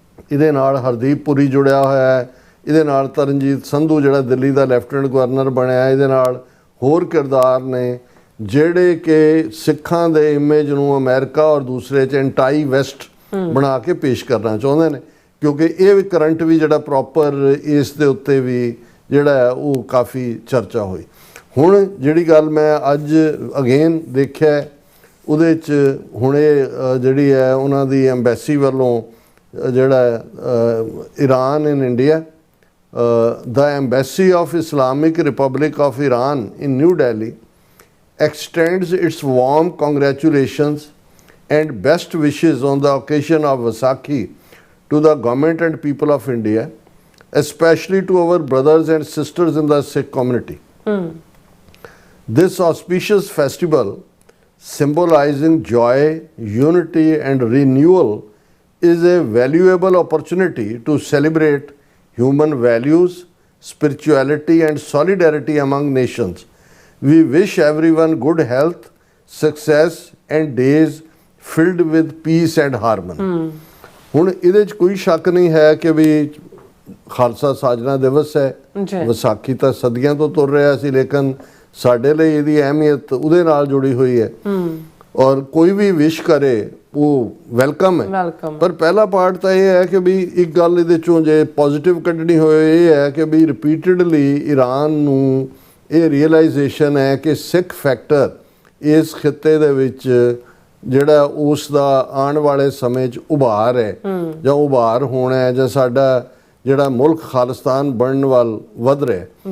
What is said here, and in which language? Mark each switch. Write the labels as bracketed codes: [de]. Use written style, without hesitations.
[pa] ਇਹਦੇ ਨਾਲ ਹਰਦੀਪ ਪੁਰੀ ਜੁੜਿਆ ਹੋਇਆ ਹੈ, ਇਹਦੇ ਨਾਲ ਤਰਨਜੀਤ ਸੰਧੂ ਜਿਹੜਾ ਦਿੱਲੀ ਦਾ ਲੈਫਟੀਨੈਂਟ ਗਵਰਨਰ ਬਣਿਆ, ਇਹਦੇ ਨਾਲ ਹੋਰ ਕਿਰਦਾਰ ਨੇ ਜਿਹੜੇ ਕਿ ਸਿੱਖਾਂ ਦੇ ਇਮੇਜ ਨੂੰ ਅਮਰੀਕਾ ਔਰ ਦੂਸਰੇ 'ਚ ਐਂਟਾਈ ਵੈਸਟ ਬਣਾ ਕੇ ਪੇਸ਼ ਕਰਨਾ ਚਾਹੁੰਦੇ ਨੇ। ਕਿਉਂਕਿ ਇਹ ਵੀ ਕਰੰਟ ਵੀ ਜਿਹੜਾ ਪ੍ਰੋਪਰ ਇਸ ਦੇ ਉੱਤੇ ਵੀ ਜਿਹੜਾ ਉਹ ਕਾਫੀ ਚਰਚਾ ਹੋਈ। ਹੁਣ ਜਿਹੜੀ ਗੱਲ ਮੈਂ ਅੱਜ ਅਗੇਨ ਦੇਖਿਆ ਉਹਦੇ 'ਚ ਹੁਣ ਇਹ ਜਿਹੜੀ ਹੈ ਉਹਨਾਂ ਦੀ ਐਮਬੈਸੀ ਵੱਲੋਂ ਜਿਹੜਾ Iran in India, [en] the Embassy of Islamic Republic of Iran in New Delhi extends its warm congratulations and best wishes on the occasion of Vaisakhi to the government and people of India, especially to our brothers and sisters in the Sikh community. This auspicious festival, symbolizing joy, unity, and renewal, is a valuable opportunity to celebrate human values, spirituality, and solidarity among nations. We wish everyone good health, success, and days filled with peace and harmony. [pa] ਹੁਣ ਇਹਦੇ 'ਚ ਕੋਈ ਸ਼ੱਕ ਨਹੀਂ ਹੈ ਕਿ ਵੀ ਖਾਲਸਾ ਸਾਜਨਾ ਦਿਵਸ ਹੈ, ਜੀ। ਵਿਸਾਖੀ ਤਾਂ ਸਦੀਆਂ ਤੋਂ ਤੁਰ ਰਿਹਾ ਸੀ, ਲੇਕਿਨ ਸਾਡੇ ਲਈ ਇਹਦੀ ਅਹਿਮੀਅਤ ਉਹਦੇ ਨਾਲ ਜੁੜੀ ਹੋਈ ਹੈ। ਔਰ ਕੋਈ ਵੀ ਵਿਸ਼ ਕਰੇ ਉਹ ਵੈਲਕਮ ਹੈ। ਵੈਲਕਮ। ਪਰ ਪਹਿਲਾ ਪਾਰਟ ਤਾਂ ਇਹ ਹੈ ਕਿ ਵੀ ਇੱਕ ਗੱਲ ਇਹਦੇ ਚੋਂ ਜੇ ਪੋਜ਼ਿਟਿਵ ਕੱਢਣੀ ਹੋਏ ਇਹ ਹੈ ਕਿ ਵੀ ਰਿਪੀਟਡਲੀ ਈਰਾਨ ਨੂੰ ਇਹ ਰੀਅਲਾਈਜੇਸ਼ਨ ਹੈ ਕਿ ਸਿੱਖ ਫੈਕਟਰ ਇਸ ਖਿੱਤੇ ਦੇ ਵਿੱਚ ਜਿਹੜਾ ਉਸ ਦਾ ਆਉਣ ਵਾਲੇ ਸਮੇਂ 'ਚ ਉਭਾਰ ਹੈ ਜਾਂ ਉਭਾਰ ਹੋਣਾ ਹੈ, ਜਾਂ ਸਾਡਾ ਜਿਹੜਾ ਮੁਲਕ ਖਾਲਿਸਤਾਨ ਬਣਨ ਵੱਲ ਵੱਧ ਰਿਹਾ।